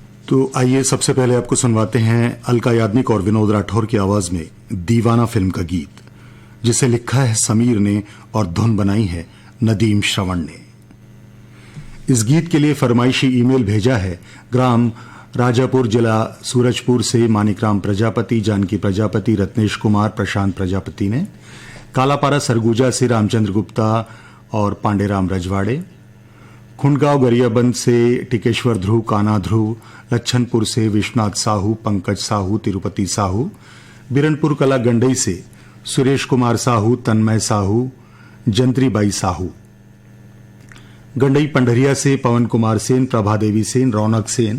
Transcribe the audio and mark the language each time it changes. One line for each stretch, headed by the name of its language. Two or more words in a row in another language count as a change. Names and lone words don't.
Hindi: तो आइए सबसे पहले आपको सुनवाते हैं अलका याग्निक और विनोद राठौर की आवाज में दीवाना फिल्म का गीत, जिसे लिखा है समीर ने और धुन बनाई है नदीम श्रवण ने। इस गीत के लिए फरमाइशी ईमेल भेजा है ग्राम राजापुर, जिला सूरजपुर से मानिकराम प्रजापति, जानकी प्रजापति, रत्नेश कुमार, प्रशांत प्रजापति ने। कालापारा सरगुजा से रामचंद्र गुप्ता और पांडेराम रजवाड़े। खुंडगांव गरियाबंद से टिकेश्वर ध्रुव, काना ध्रुव। लच्छनपुर से विश्वनाथ साहू, पंकज साहू, तिरुपति साहू। बिरनपुर कला गंडई से सुरेश कुमार साहू, तन्मय साहू, जंत्रीबाई साहू। गंडई पंडरिया से पवन कुमार सेन, प्रभा देवी सेन, रौनक सेन।